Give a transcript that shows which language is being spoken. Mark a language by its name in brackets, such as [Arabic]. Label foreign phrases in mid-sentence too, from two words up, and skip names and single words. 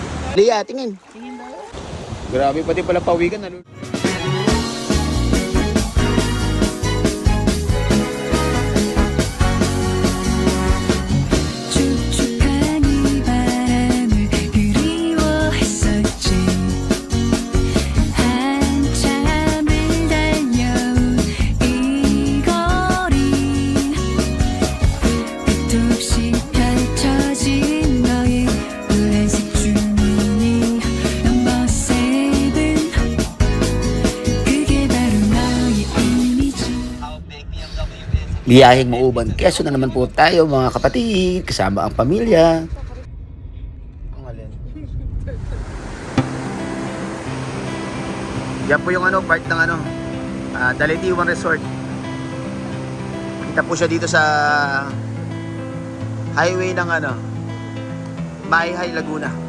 [Filipino] Lia, tingin. Tingin daw. Grabe, pati pala pawikan. [Korean] 축축한 이 바람을 그리워했었지. 한참을 달려온 이 거리, 끝도 없이 펼쳐진 너의 노란색 주문이 넘버 세븐, 그게 바로 너의 이미지. [Filipino] Biyaheng Mauban, Quezon na naman po tayo mga kapatid, kasama ang pamilya. Ang alin? Yan po yung part ng Dalitiwan Resort. Kita po siya dito sa highway ng Mahihay, Laguna.